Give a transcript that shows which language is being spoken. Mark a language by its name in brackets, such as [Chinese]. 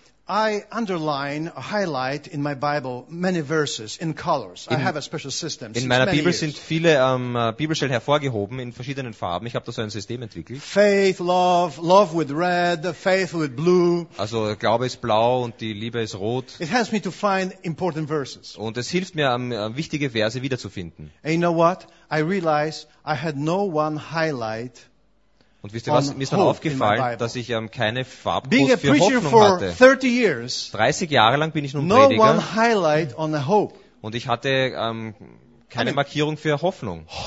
[English] I underline, highlight in my Bible many verses in colors. I have a special system. [German] In meiner Bibel sind viele Bibelstellen hervorgehoben in verschiedenen Farben. Ich habe da so ein System entwickelt. [English] Faith, love, love with red, faith with blue. [German] Also Glaube ist blau und die Liebe ist rot. [English] It helps me to find important verses. [German] Und es hilft mir, wichtige Verse wiederzufinden. [English] And you know what? I realize I had no one highlight. [German] Und wisst ihr was, mir ist dann aufgefallen, dass ich keine Farbkurs für Hoffnung hatte. 30 Jahre lang bin ich nun Prediger. Und ich hatte keine Markierung für Hoffnung.